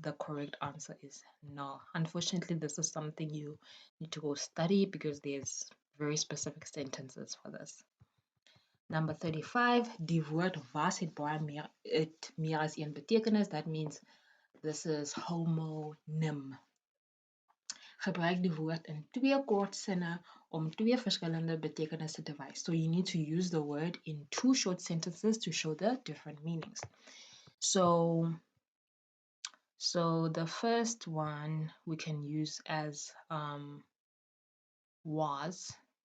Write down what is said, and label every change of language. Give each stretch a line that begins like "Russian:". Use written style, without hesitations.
English: The correct answer is na. Unfortunately, this is something you need to go study because there's very specific sentences for this.
Afrikaans: Number 35, die woord was het baie meer as een betekenis.
English: That means this is homonym.
Afrikaans: Gebruik die woord in 2 kort sinne om 2 verskillende betekenisse te wys.
English: So you need to use the word in 2 short sentences to show the different meanings. So the first one we can use as was.